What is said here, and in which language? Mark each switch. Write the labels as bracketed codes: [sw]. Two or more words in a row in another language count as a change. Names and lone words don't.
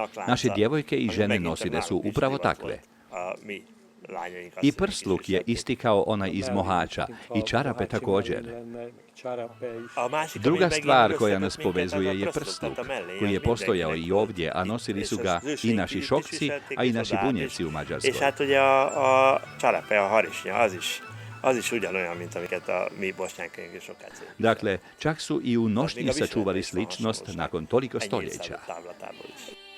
[hr] Naše djevojke i žene nosile su upravo takve. I prsluk je isti kao onaj iz Mohača i čarape također. Druga stvar koja nas povezuje je prsluk, koji je postojao i ovdje, a nosili su ga i naši šokci, a i naši bunjevci u Mađarskoj. [hu] És hát ugye a csarape, a harisnya, az is ugyanolyan, mint amiket a mi bosnyánkaink és sokácunk. [hr] Dakle, čak su i u nošnji sačuvali sličnost nakon toliko stoljeća. [hu] Táblatából is.